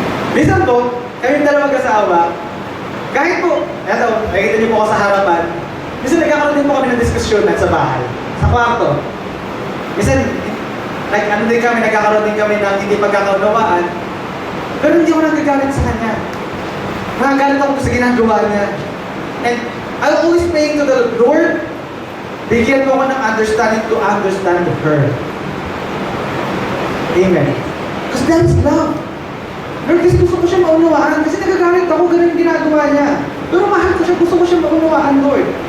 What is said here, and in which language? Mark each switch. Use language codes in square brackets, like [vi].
[tl] Minsan po, kami dalawa mag-asawa, kahit po, eto, nakikita niyo po ako sa harapan, minsan nagkakaroon din po kami ng diskusyonan sa bahay, sa kwarto. Minsan, nagkakaroon din kami ng hindi pagkakaunawaan, pero hindi ako nagagalit sa kanya. Nagagalit ako sa ginagawa niya. [en] And I'm always praying to the Lord, [tl] bigyan mo ako ng [en] understanding to understand her. Amen. Because that is love. [tl] Lord, kasi gusto ko siya maunawaan. Kasi nagagalit ako, ganun yung ginagawa niya. Pero mahal ko siya, gusto ko siya maunawaan, Lord.